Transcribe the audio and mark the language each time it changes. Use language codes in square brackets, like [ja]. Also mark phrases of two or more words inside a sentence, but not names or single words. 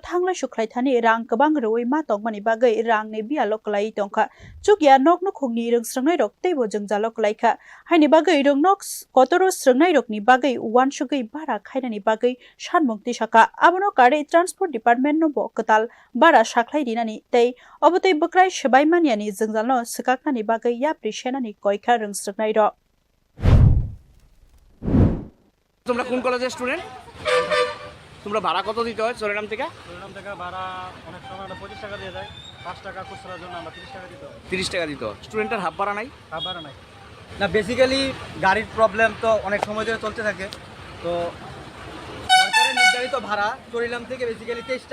[trp] thanglai shuklai thani rang kabang ruwi ma tongmani bagai rang ne bia loklai tongkha chukya nokno khungni rungsrungnai rok teibo jongjalo klaikha haini bagai rungnok kotoro srungnai rokni bagai wansugei bara khainani bagai sanmukti saka abono kare [en] transport department [trp] no bo katal bara saklai dinani tei obotei bokrai sebai maniani jongjalno sikaknani bagai yapri senani koikha rungsrungnai rok [bn] তোমরা কোন কলেজের স্টুডেন্ট তোমরা ভাড়া কত দিতে হয় চরিলাম থেকে ভাড়া অনেক সময় আমরা 25 টাকা দিয়ে যাই 5 টাকা খুচরার জন্য আমরা 30 টাকা দিতে হয় 30 টাকা দিতে হয় স্টুডেন্টের হাফ ভাড়া নাই ভাড়া নাই না বেসিক্যালি গাড়ির প্রবলেম তো অনেক সময় ধরে চলতে থাকে তো সরকারের নির্ধারিত ভাড়া চরিলাম থেকে বেসিক্যালি 23